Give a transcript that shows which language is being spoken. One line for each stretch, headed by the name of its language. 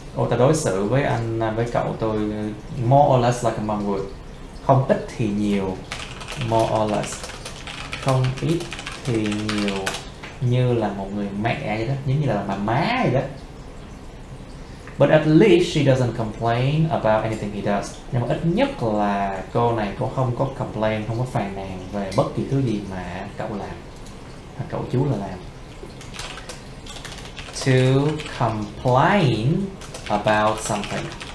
Vietnamese: Ta đối xử với với cậu tôi
English: more or less like a mom would.
Vietnamese: Không ít thì nhiều.
English: More or less.
Vietnamese: Không ít thì nhiều, như là một người mẹ vậy đó, giống như là bà má vậy đó.
English: But at least she doesn't complain about anything he does.
Vietnamese: Nhưng mà ít nhất là cô này cô không có complain, không có phàn nàn về bất kỳ thứ gì mà cậu làm, hoặc cậu chú là làm.
English: To complain about something.